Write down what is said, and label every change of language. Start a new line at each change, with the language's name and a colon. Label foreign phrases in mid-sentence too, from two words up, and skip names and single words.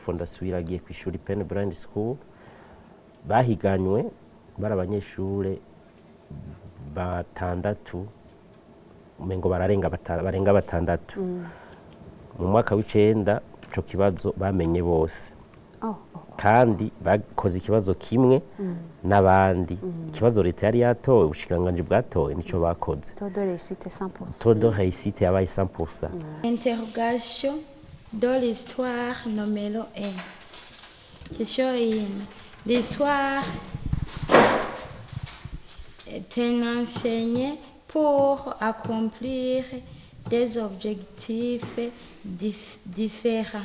Rundi: fondation iragiye ku ishuri Penn Blind School bahiganywe bari abanyeshuri batandatu umengo barenga batandatu mu mwaka w'icenda ico kibazo bamenye bose kandi bakoze ikibazo kimwe n'abandi ikibazo leta yari yatowe ubushikiranganje bwatowe nico bakoze
French: taux de réussite
Rundi: yabaye 100%.
French: Interrogation dans l'histoire numéro 1. Question 1. L'histoire est un enseigné pour accomplir des objectifs différents.